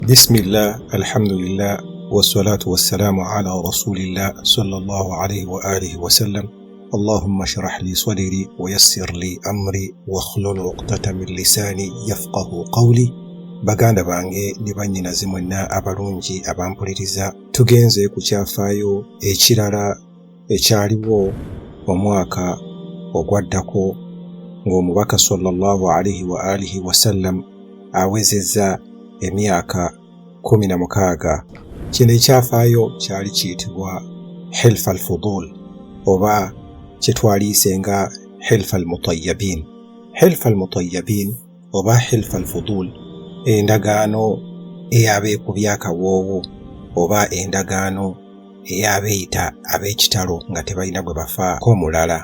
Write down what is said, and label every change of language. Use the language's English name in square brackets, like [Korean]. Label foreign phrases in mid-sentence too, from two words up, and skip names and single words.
[Arabic] بسم الله الحمد لله والصلاة والسلام على رسول الله صلى الله عليه وآله وسلم. اللهم اشرح لي صدري ويسر لي أمري واحلل عقدة من لساني يفقه قولي. [Ganda] Baganda bange ne bannyinaze mwenna abalungi abampuliriza, tugenze ku kyafaayo ekirala ekyaliwo omwaka ogwaddako ng'omubaka [Arabic] صلى الله عليه وآله وسلم [Ganda] awezezza emyaka 16. Kino ekyafaayo kyali kiyitibwa Hilf al-Fudul oba kye twaliise nga Hilf al-Mutayyabin. Hilf al-Mutayyabin oba Hilf al-Fudul endagaano ey'abeekubya akawoowo oba endagaano ey'abeeyita ab'ekitalo nga tebalina gwe bafaako mulala.